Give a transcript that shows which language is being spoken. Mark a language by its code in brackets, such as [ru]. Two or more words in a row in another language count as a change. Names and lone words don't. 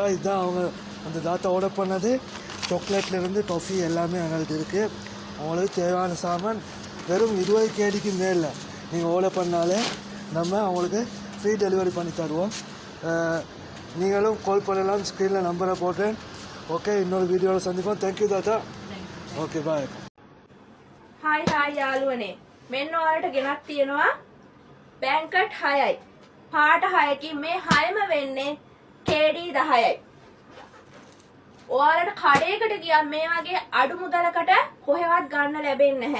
[ta] இதுதான் அவங்க அந்த தாத்தா ஆர்டர் பண்ணது. சாக்லேட்லேருந்து டொஃபி எல்லாமே எங்கள்கிட்ட இருக்குது. அவங்களுக்கு தேவையான சாமான் வெறும் 20 கேடிக்கு மேலே நீங்கள் ஆர்டர் பண்ணாலே நம்ம அவங்களுக்கு [en] free delivery [ta] பண்ணி தருவோம். நீங்களும் கால் பண்ணலாம், ஸ்க்ரீனில் நம்பரை போட்டேன். ஓகே, இன்னொரு வீடியோவில் சந்திப்போம். [en] thank you [ta] தாத்தா. [en] okay, bye. [si] හායි යාළුවනේ, මෙන්න ඔයාලට ගෙනත් තියෙනවා බැංකට් 6යි. පාට 6කින් මේ 6ම වෙන්නේ KD 10යි. ඔයාලට කඩේකට ගියම් මේ වගේ අඩු මුදලකට කොහෙවත් ගන්න ලැබෙන්නේ නැහැ.